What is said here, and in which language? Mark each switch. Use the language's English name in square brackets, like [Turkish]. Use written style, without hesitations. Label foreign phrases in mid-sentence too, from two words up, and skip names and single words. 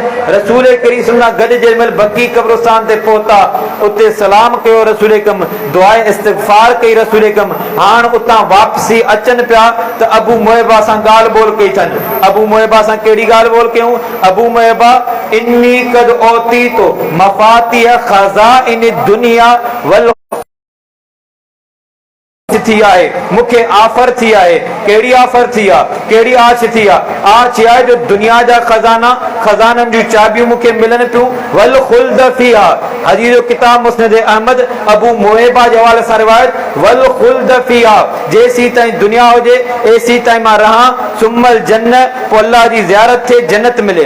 [Sindhi] रसूल करीम सां गॾु जेमहिल बकी कब्रिस्तान ते पहुता, उते सलाम कयो रसूल अकरम, दुआए इस्तिग़फ़ार कई रसूल अकरम। हाणे उतां वापसी अचनि पिया त अबू मुवैहबा सां ॻाल्हि ॿोल कई अथनि। अबू मुवैहबा सां कहिड़ी ॻाल्हि ॿोल कयूं? अबू मुवैहबा [Arabic] إني قد أوتيت مفاتيح خزائن دنيا [Sindhi] वल थी आहे, मूंखे ऑफर थी आहे। कहिड़ी ऑफर थी आहे, कहिड़ी आश थी आहे? आश आहे जो दुनिया जा खज़ाना, खज़ाननि जूं चाबियूं मूंखे मिलनि थियूं। [Arabic] والخلد فيها, [Sindhi] हदीस जो किताब मुस्नद अहमद अबू मुवैहबा जे हवाले सां रिवायत, [Arabic] والخلد فيها, [Sindhi] जेसीं ताईं दुनिया हुजे एसी ताईं मां रहां, सुमल जन्नत, पोइ अल्लाह जी ज़ियारत थिए, जन्नत मिले।